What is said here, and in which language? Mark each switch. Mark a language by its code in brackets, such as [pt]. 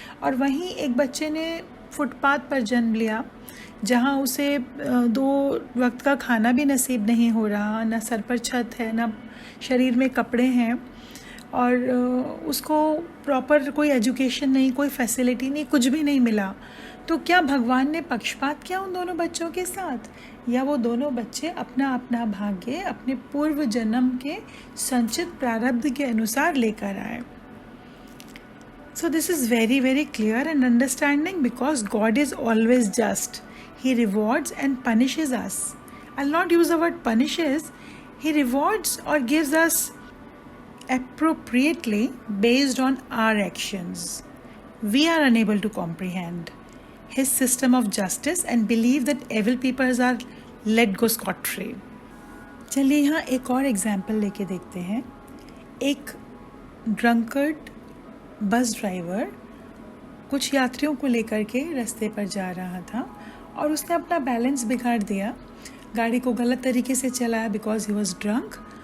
[hi] और वहीं एक बच्चे ने फुटपाथ पर जन्म लिया जहाँ उसे 2 वक्त का खाना भी नसीब नहीं हो रहा, ना सर पर छत है, ना शरीर में कपड़े हैं, और उसको प्रॉपर कोई एजुकेशन नहीं, कोई फैसिलिटी नहीं, कुछ भी नहीं मिला। तो क्या भगवान ने पक्षपात किया उन दोनों बच्चों के साथ, या वो दोनों बच्चे अपना अपना भाग्य अपने पूर्व जन्म के संचित प्रारब्ध के अनुसार लेकर आए? [en] So this is very clear and understanding because God is always just. He rewards and punishes us. I'll not use the word punishes. He rewards or gives us appropriately based on our actions. We are unable to comprehend His system of justice and believe that evil people are let go scot-free. [hi] चलिए यहाँ एक और example लेके देखते हैं। एक drunkard bus driver कुछ यात्रियों को लेकर के रास्ते पर जा रहा था और उसने अपना बैलेंस बिगाड़ दिया, गाड़ी को गलत तरीके से चलाया [en] Because he was drunk.